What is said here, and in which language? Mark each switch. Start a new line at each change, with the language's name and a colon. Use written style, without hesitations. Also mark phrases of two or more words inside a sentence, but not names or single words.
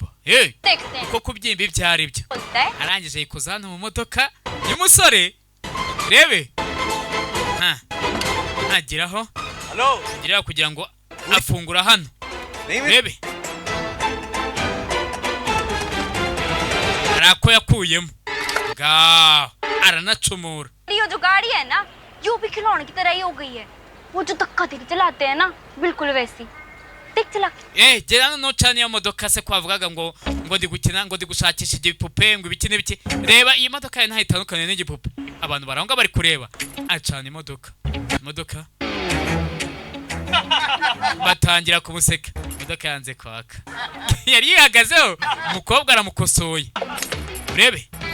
Hindi: देखते हैं.
Kinyarwanda: Uko kubyimba ibyo ari byo.
Hindi: होता है.
Kinyarwanda: Arangije yikoza hano mu modoka y'umusore. Rebe ntagiraho.
Hindi: हेलो.
Kinyarwanda: Ageraho kugira ngo afungura hano. Rebe yakuyemo ngaho aranacumura
Hindi: ये जो गाड़ी है ना यो भी खिलौने की तरह ही हो गई है वो जो धक्का देके चलाते हैं ना बिल्कुल वैसी देख चला
Kinyarwanda: gera no cyane iyo modoka se kwavugaga ngo ndi gukina ngo ndi gushakisha igipupe ngo ibiki n'ibiki reba iyi modoka nta itandukanye n'igipupe abantu baranga bari kureba acana imodoka batangira kumuseka imodoka yanze kwaka yari yihagazeho umukobwa aramukosoye urebe